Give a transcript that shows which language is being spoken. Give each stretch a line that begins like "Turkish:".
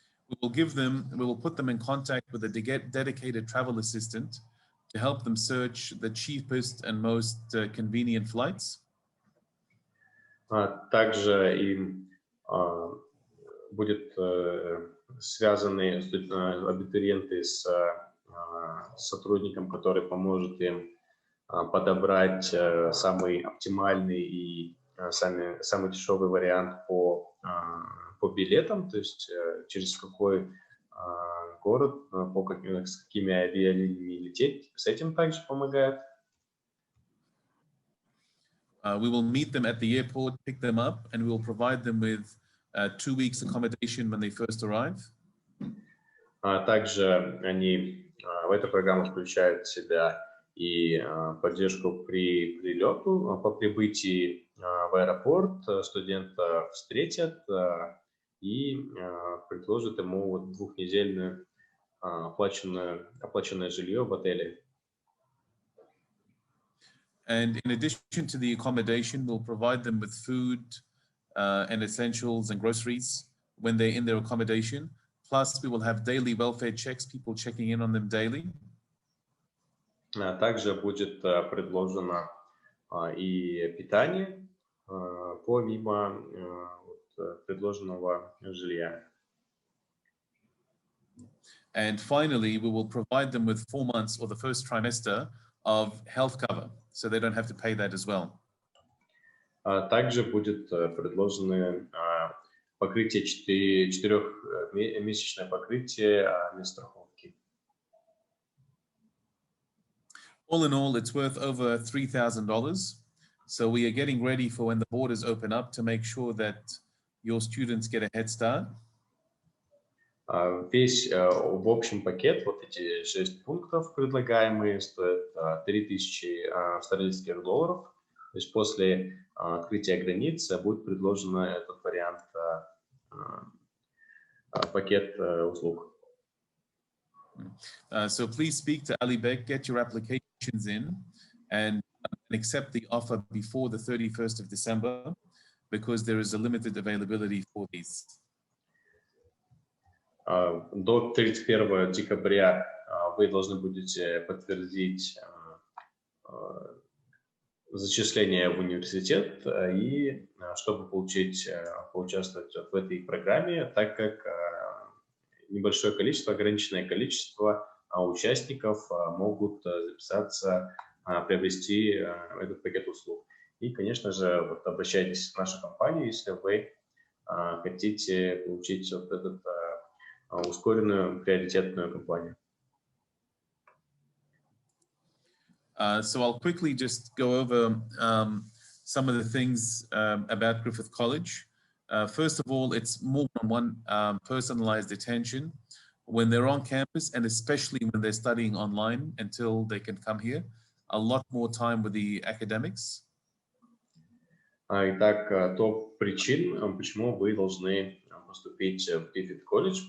English: We will put them in contact with a dedicated travel assistant to help them search the cheapest and most convenient flights.
Russian: Также им будет связаны абитуриенты с сотрудником, который поможет им подобрать самый оптимальный и самый дешевый вариант по билетам, то есть через какой город, с какими авиалиниями лететь. С этим также помогает.
English: We will meet them at the airport, pick them up, and we will provide them with 2 weeks accommodation when they first arrive.
Russian: Также в эту программу включает в себя и поддержку при прилету. По прибытии в аэропорт студента встретят и предложат ему 2-недельное оплаченное жилье в отеле.
English: And in addition to the accommodation, we'll provide them with food and essentials and groceries when they're in their accommodation. Plus, we will have daily welfare checks, people checking in on them daily.
Russian: Также будет предложено и питание помимо предложенного жилья.
English: And finally, we will provide them with 4 months or the first trimester of health cover, so they don't have to pay that as well.
Russian: Также будет предложено покрытие 4-месячное покрытие медстраховки.
English: All in all, it's worth over $3,000. So we are getting ready for when the borders open up to make sure that your students get a head start.
Russian: Весь в общем пакет, вот эти 6 пунктов предлагаемые, стоят $3000 долларов. То есть после открытия границ будет предложен этот вариант, пакет услуг.
English: So please speak to Labib, get your applications in, and accept the offer before the 31st of December, because there is a limited availability for these.
Russian: До 31 декабря вы должны будете подтвердить зачисление в университет и чтобы поучаствовать в этой программе, так как небольшое количество, ограниченное количество участников могут записаться, приобрести этот пакет услуг. И, конечно же, вот обращайтесь в нашу компанию, если вы хотите получить вот эту ускоренную приоритетную кампанию.
English: So I'll quickly just go over some of the things about Griffith College. First of all, it's more than one personalized attention when they're on campus, and especially when they're studying online until they can come here. A lot more time with the academics.
Russian: Итак, топ причин, почему вы должны поступить в Griffith колледж.